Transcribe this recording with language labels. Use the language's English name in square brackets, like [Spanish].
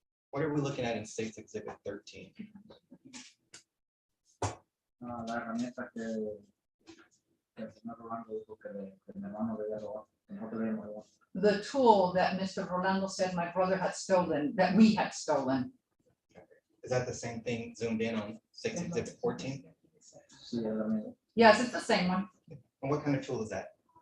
[English] What are we looking at in State's Exhibit 13? [Spanish] La herramienta que el señor Rolando dijo que mi hermano le había robado, que nosotros le habíamos robado. [English] The tool that Mr. Rolando said my brother had stolen, that we had stolen. Is that the same thing zoomed in on State's Exhibit 14? [Spanish] Sí, es la misma. [English] Yes, it's the same one. And what kind of tool is that?